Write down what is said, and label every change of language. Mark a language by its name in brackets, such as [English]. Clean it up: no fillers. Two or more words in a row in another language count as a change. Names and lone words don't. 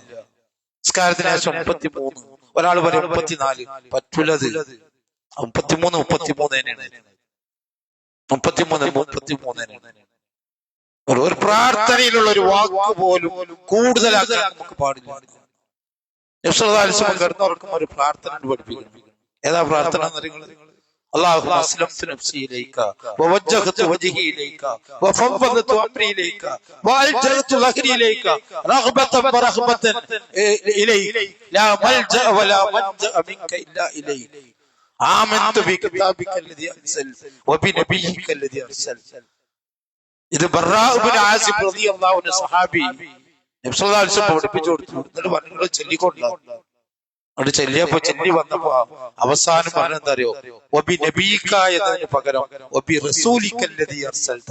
[Malayalam] നിസ്കാരത്തിന് ശേഷം 33, ഒരാൾ പറയും 34, പറ്റുള്ളത് 33 ഒരു പ്രാർത്ഥനയിലുള്ള ഒരു വാക്ക് പോലും കൂടുതലാക്കാൻ നമുക്ക് പാടില്ല. നബി [Arabic] صلى الله عليه وسلم [Malayalam] കിടന്നുറക്കും ഒരു പ്രാർത്ഥന പഠിപ്പിക്കുന്നു. ഏതാ പ്രാർത്ഥന എന്നറിയുന്നത്? [Arabic] اللهم اسلمت نفسي اليك ووجهت وجهي اليك وفوضت امري اليك والجأت ظهري اليك رغبة ورهبة اليك لا ملجأ ولا منجأ منك الا اليك آمنت بكتابك الذي انزل وبنبيك الذي ارسل. [Malayalam] ഇത് ബറാ ഇബ്നു ആസിബ് [Arabic] رضي الله عنه [Malayalam] സഹാബി നബി [Arabic] صلى الله عليه وسلم [Malayalam] പഠിപ്പിച്ചു കൊടുത്തു. എന്നിട്ട് പറഞ്ഞു ചൊല്ലിക്കൊണ്ടാണ്. അവിടെ ചെല്ലിയപ്പോ ചെല്ലി വന്നപ്പോ അവസാനം പറഞ്ഞെന്താ അറിയോ, [Arabic] وبنبيك [Malayalam] എന്നതിന് പകരം [Arabic] وبرسولك الذي أرسلت.